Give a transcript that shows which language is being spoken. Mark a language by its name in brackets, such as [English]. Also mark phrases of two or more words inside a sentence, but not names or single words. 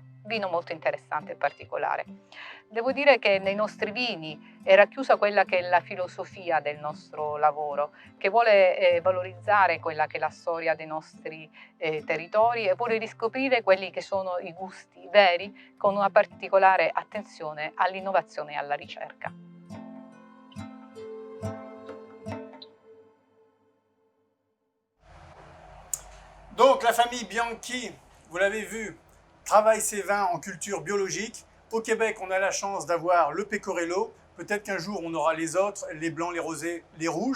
[Italian] Vino molto interessante e particolare. Devo dire che nei nostri vini è racchiusa quella che è la filosofia del nostro lavoro, che vuole valorizzare quella che è la storia dei nostri territori e vuole riscoprire quelli che sono i gusti veri, con una particolare attenzione all'innovazione e alla ricerca. [French] Donc la famille Bianchi, vous l'avez vu, travaille ses vins en culture biologique. Au Québec, on a la chance d'avoir le Pecorello. Peut-être qu'un jour, on aura les autres, les blancs, les rosés, les rouges.